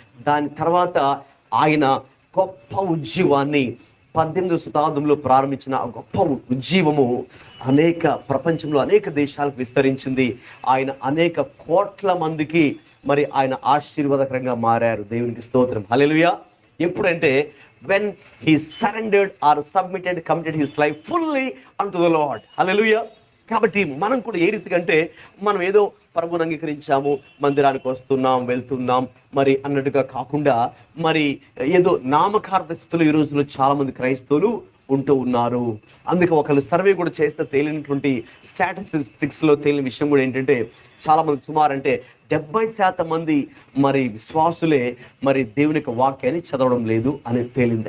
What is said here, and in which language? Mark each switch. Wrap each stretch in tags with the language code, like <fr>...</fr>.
<te>దాని తర్వాత ఆయన గొప్ప ఉజ్జీవాన్ని 18వ శతాబ్దంలో ప్రారంభించిన ఆ గొప్ప ఉజ్జీవము ప్రపంచంలో అనేక దేశాలకు విస్తరించింది. ఆయన అనేక కోట్ల మందికి మరి ఆయన ఆశీర్వాదకరంగా మారారు. దేవునికి స్తోత్రం. హల్లెలూయా. ఎప్పుడంటే</te> <en>when he surrendered or submitted, committed his life fully unto the Lord. Hallelujah.</en> <te>కాబట్టి మనం కూడా ఏ రీతిగా అంటే, మనం ఏదో ప్రభువుని అంగీకరించాము, మందిరానికి వస్తున్నాం వెళ్తున్నాం మరి అన్నట్టుగా కాకుండా, మరి ఏదో నామకార్థ స్థితులు ఈ రోజుల్లో చాలా మంది క్రైస్తవులు ఉంటూ ఉన్నారు. అందుకే ఒకళ్ళు సర్వే కూడా చేస్తే తేలినటువంటి స్టాటిస్టిక్స్లో తేలిన విషయం కూడా ఏంటంటే, చాలా మంది సుమారు అంటే 70% మంది మరి విశ్వాసులే మరి దేవుని యొక్క వాక్యాన్ని చదవడం లేదు అని తేలింది.</te>